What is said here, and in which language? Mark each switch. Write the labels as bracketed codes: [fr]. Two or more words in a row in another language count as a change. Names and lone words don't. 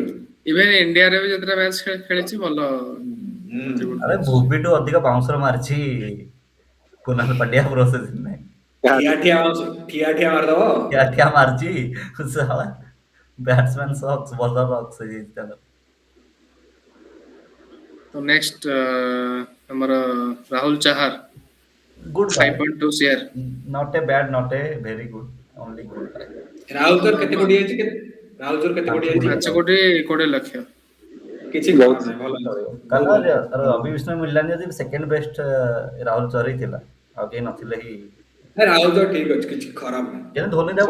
[or] ଇଭେନ ଇଣ୍ଡିଆରେ ବି ଯେତେଟା ମ୍ୟାଚ୍ ଖେଳିଛି ଭଲ contribute ଆରେ କରିଛି। ଭୁବିଠୁ ଅଧିକ ବାଉନ୍ସର ମାରିଛି କୁନାଲ ପାଣ୍ଡ୍ୟା ପ୍ରୋସେସ ନାହିଁ। ଠିଆ ମାରିଦବ। ଠିଆ ମାରିଛି ଶଳା [en] batsman sucks bowler rocks [or] ହେଇଯାଇଛି ତାଙ୍କର। [hi] तो नेक्स्ट हमर राहुल चाहर [en] good buy 5.2 share. not a bad not a very good only good buy. [or] ରାହୁଲ ତୋର କେତେ କୋଟି ହେଇଛି ରାହୁଲ ତୋର କେତେ କୋଟି ହେଇଛି 5 କୋଟି 20 ଲକ୍ଷ। କିଛି ବହୁତ ଖରାପ ନାହିଁ, ଭଲ ଚଳିବ ବହୁତ ଭଲ। କାରଣ ରବି ବିଷ୍ଣୁ ମିଳିଲାନି ଯଦି [en] second best [or] ରାହୁଲ ଚହର ହିଁ ଥିଲା ଆଉ କେହି ନଥିଲେ ହିଁ। ରାହୁଲ ତୋର ଠିକ ଅଛି, କିଛି ଖରାପ ନାହିଁ। କିନ୍ତୁ ଧୋନି ତାକୁ